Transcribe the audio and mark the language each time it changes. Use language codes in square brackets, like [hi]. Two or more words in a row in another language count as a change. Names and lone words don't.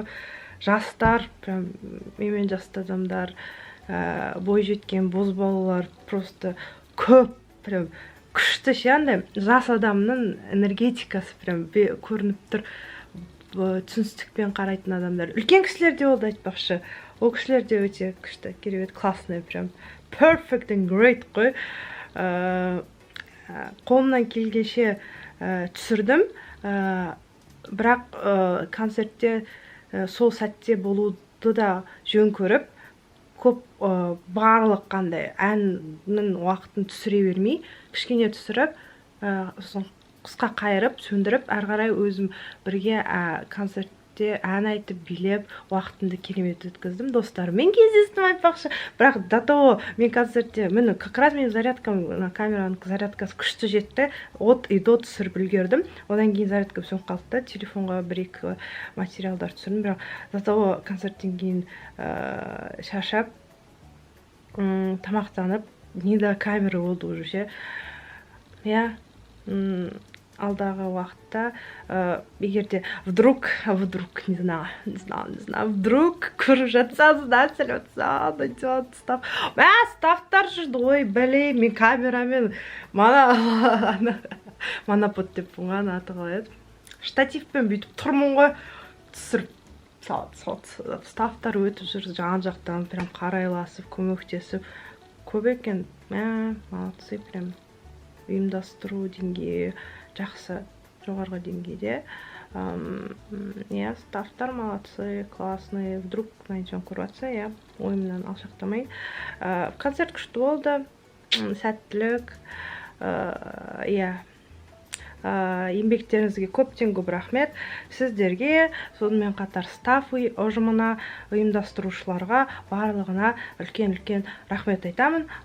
[kk] Жастар, прям менен жасты адамдар, бой жеткен бозбалалар, просто көп, прям күшті андай жас адамның энергетикасы прям көрініп тұр. Түсіністікпен қарайтын адамдар. Үлкен кісілер де болды айтпақшы. Ол кісілер де өте күшті, керемет, [ru] классный, прям [en] perfect and great [kk] қой. Қолымнан келгенше түсірдім. Бірақ концертте сол сәтте болуды да жөн көріп, көп барлық қандай әннің уақытын түсіре бермей, кішкене түсіріп, қысқа қайырып, сөндіріп, әрғарай өзім бірге концертте ән айтып, билеп, уақытымды керемет өткіздім. Достарыммен кездестім айтпақшы. Бірақ [ru] до того [kk] мен концертте, [ru] как раз [kk] мен камераның зарядкасы күшті жетті. [ru] От и до [kk] түсіріп үлгердім. Одан кейін зарядка сөніп қалды. Телефонға бір-екі материалдар түсірдім. Бірақ [ru] до того [kk] концерттен кейін шаршап, тамақтанып, неда камера болды уже. Алдағы уақытта, егерде [ru] вдруг, не знаю, вдруг [kk] көріп жатсаңыздар, сәлем став. Ставтар жүрді, ой, бәлей, мен камерамен, монопод деп бұңған аты қалай еді. Штативпен бүйтіп тұрмын ғой, түсіріп, ставтар өтіп жүр, жан-жақтан прям қарайласып, көмектесіп, көп екен, молодцы, прям ұйымдастыру деңгейі жақсы, жоғарғы деңгейде. Ставтар [ru] молодцы, классные, вдруг найдем [kk] көріп жатса, ойымнан алшақтамай. Концерт күшті болды, сәттілік, еңбектеріңізге көптен көп рахмет. Сіздерге, сонымен қатар стаф ұжымына, ұйымдастырушыларға, барлығына үлкен рахмет айтамын.